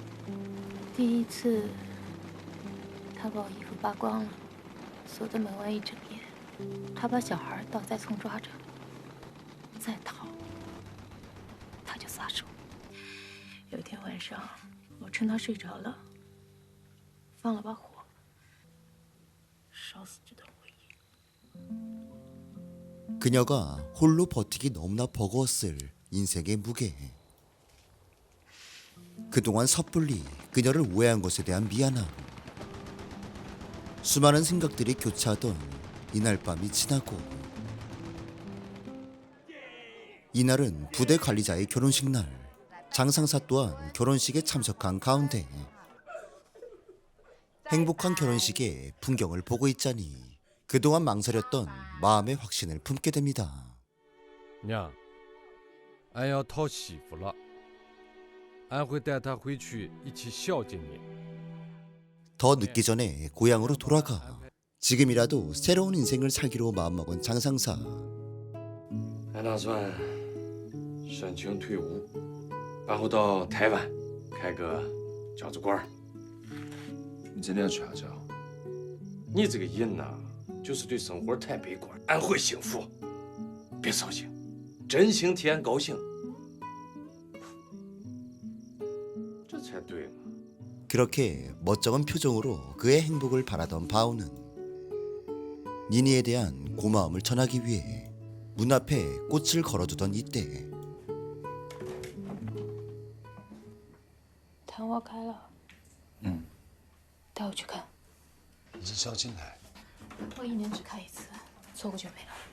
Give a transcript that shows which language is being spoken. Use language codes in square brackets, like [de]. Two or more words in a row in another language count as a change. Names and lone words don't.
[zh] 第一次，他把我衣服扒光了，锁在门外一整夜，他把小孩倒栽葱抓着，再逃。他就撒手。有一天晚上，我趁他睡着了，放了把火，烧死这段回忆。 [ko] 그녀가 홀로 버티기 너무나 버거웠을 인생의 무게. 그동안 섣불리 그녀를 오해한 것에 대한 미안함. 수많은 생각들이 교차하던 이날 밤이 지나고, 이날은 부대 관리자의 결혼식 날. 장상사 또한 결혼식에 참석한 가운데 행복한 결혼식의 풍경을 보고 있자니 그동안 망설였던 마음의 확신을 품게 됩니다. [zh] 娘，俺要讨媳妇了，俺会带她回去一起孝敬你。 [ko] 더 늦기 전에 고향으로 돌아가 지금이라도 새로운 인생을 살기로 마음먹은 장상사. [zh] 俺打算申请退伍，然后到台湾开个饺子馆。你真的要去阿娇？你这个人呐，就是对生活太悲观。俺会幸福，别操心，真心替俺高兴，这才对嘛。 [ko] 그렇게 멋쩍은 표정으로 그의 행복을 바라던 바오는 니니에 대한 고마움을 전하기 위해 문 앞에 꽃을 걸어두던 이때, [zh] 昙花开了，带我去看。你是孝敬来？我1年只开1次，错过就没了。